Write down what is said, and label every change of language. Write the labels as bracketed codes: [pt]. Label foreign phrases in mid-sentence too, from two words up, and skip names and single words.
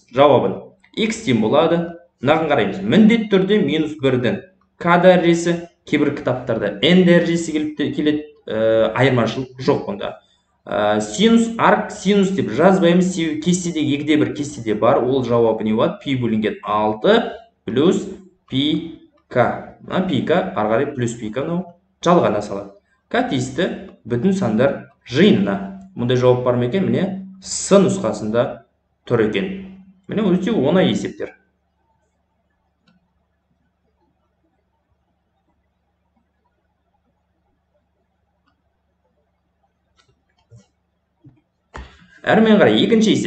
[kk] Жауабын x тең болады. Мынаған қараймыз. Міндетті түрде минус 1-дің к дәрежесі, кейбір кітаптарда n дәрежесі келеді, айырмашылық жоқ бұнда. Синус, арк синус деп жазбаймыз, кестедегі 2-де 1 кестеде бар, ол жауабы не болады? Пи бөлінген 6 плюс пи к. Пи к арғарай плюс пи к жалғана салады. К тиісті бүтін сандар жиынына. Мұндай жауап бар ма екен? Міне с нұсқасында тұр екен. Міне өте оңай есептер. Әрмен қарай, екінші есеп.